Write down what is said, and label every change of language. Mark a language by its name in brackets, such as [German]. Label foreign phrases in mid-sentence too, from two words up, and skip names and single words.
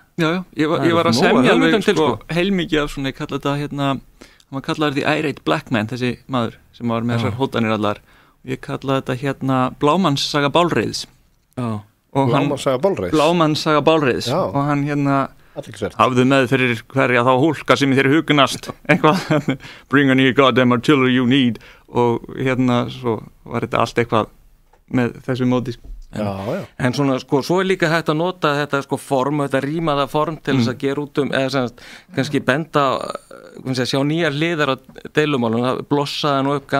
[Icelandic] Já, ég var að semja alveg sko, heilmikið af svona, ég kalla þetta hann kallaði því Irate Black Man, þessi maður sem var með þessar hótanir allar og ég kalla þetta Blámannssaga Bálreiðs. Blámannssaga Bálreiðs og hann hafði með fyrir hverja þá hólka sem þér hugnast eitthvað, [English] bring any goddamn artillery you need [Icelandic] og svo var þetta allt eitthvað með þessu móti sko. En svona sko, svo er líka hægt að nota þetta sko form, þetta rímaða form til þess að gera út eða sem kannski benda sjá nýjar hliðar á deilumálum, það blossaði nú upp